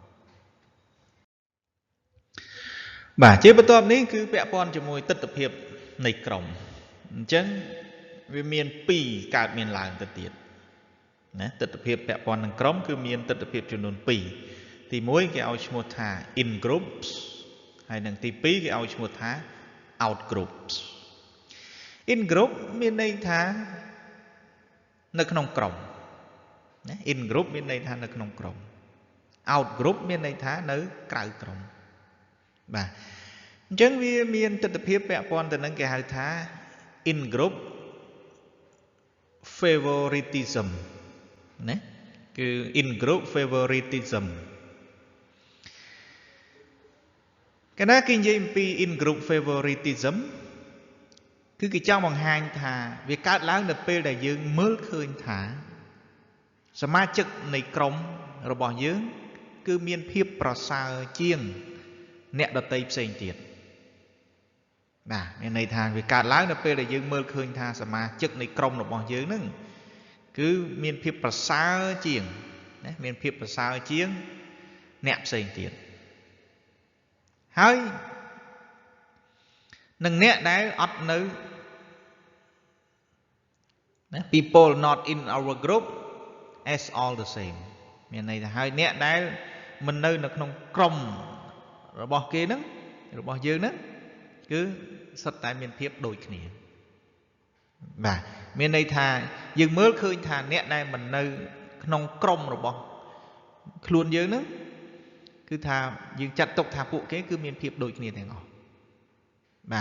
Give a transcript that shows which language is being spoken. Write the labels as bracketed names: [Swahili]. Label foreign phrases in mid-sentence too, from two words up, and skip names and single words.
[Khmer] បាទជាបន្ទាប់នេះគឺពាក់ព័ន្ធជាមួយទិដ្ឋភាពនៃក្រុមអញ្ចឹងវាមាន2កើតមានឡើងទៅទៀតណាទិដ្ឋភាពពាក់ព័ន្ធនឹងក្រុមគឺមានទិដ្ឋភាពចំនួន2ទី1គេឲ្យឈ្មោះថា [English] in groups [Khmer] ហើយនឹងទី2គេឲ្យឈ្មោះថា [English] out groups in group [Khmer] មានន័យថា នៅក្នុងក្រុមណា [English] in group [Khmer] មានន័យថានៅក្នុងក្រុម [English] out group [Khmer] មានន័យថានៅក្រៅក្រុមបាទអញ្ចឹងវាមានទស្សនវិជ្ជាពាក់ព័ន្ធទៅនឹងគេហៅថា [English] in group [Khmer] favoritism ណាគឺ [English] in group favoritism [Khmer] កាលណាគេនិយាយអំពី [English] in group favoritism [Khmer] គឺគេចង់បង្ហាញថាវាកើត ឡើងនៅពេលដែលយើងមើលឃើញថាសមាជិកនៃក្រុមរបស់យើងគឺមានភាពប្រសើរជាងអ្នកដទៃផ្សេងទៀតបាទមានន័យថាវាកើតឡើងនៅពេលដែលយើងមើលឃើញថាសមាជិកនៃក្រុមរបស់យើងហ្នឹងគឺមានភាពប្រសើរជាងណាមានភាពប្រសើរជាងអ្នកផ្សេងទៀតហើយ នឹងអ្នកដែលអត់នៅណា [English] people not in our group as all the same [Khmer] មានន័យថាហើយអ្នកដែលមិននៅក្នុងក្រុមរបស់គេហ្នឹងរបស់យើងហ្នឹងគឺសុទ្ធតែមានភាពដូចគ្នាបាទមានន័យ ថាយើងមើលឃើញថាអ្នកដែលមិននៅក្នុងក្រុមរបស់ខ្លួនយើងហ្នឹងគឺថាយើងចាត់ទុកថាពួកគេគឺមានភាពដូចគ្នាទាំងអស់បាទ